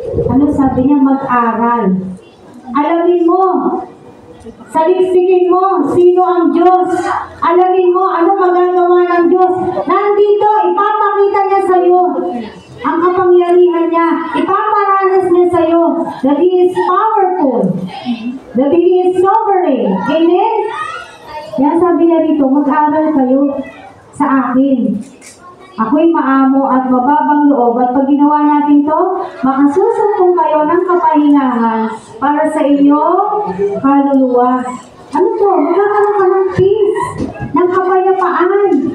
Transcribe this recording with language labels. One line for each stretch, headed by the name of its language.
Filipino: Ano sabi niya? Mag-aral. Alamin mo. Saliksikin mo, sino ang Diyos. Alamin mo, ano magagawa ng Diyos. Nandito, ipapakita niya sa iyo ang kapangyarihan niya. Ipaparanas niya sa iyo
English: that He is powerful, that He is sovereign.
Filipino: Amen? Yan sabi niya rito, mag-aral kayo sa akin. Ako'y maamo at mababang loob at pag ginawa natin to, makasusumpong kayo ng kapahingahan para sa inyong kaluluwa. Ano to? Magkakaroon ka ng peace, ng kapayapaan.